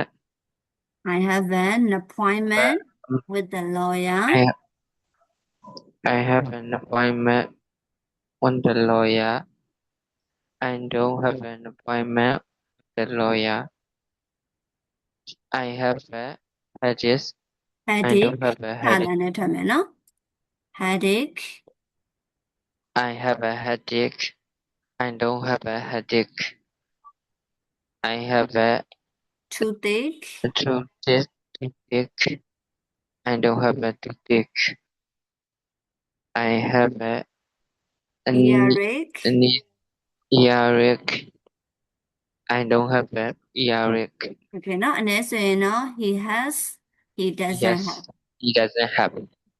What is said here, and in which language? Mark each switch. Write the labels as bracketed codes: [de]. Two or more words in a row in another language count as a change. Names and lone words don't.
[en] I have an appointment with the lawyer I I have an appointment with the lawyer. I don't have an appointment with the lawyer. I have a headache. I don't headache have a စာ headache. [my] လမ်းနဲ့ထွက်မယ်နော် headache [en] I have a headache. I don't have a headache. I have a toothache toothache. I don't have a toothache. I have a earache earache. I don't have a earache. [my] okay နော်အနည်းဆိုရင်တော့ [en] he has he doesn't Yes, have he doesn't have.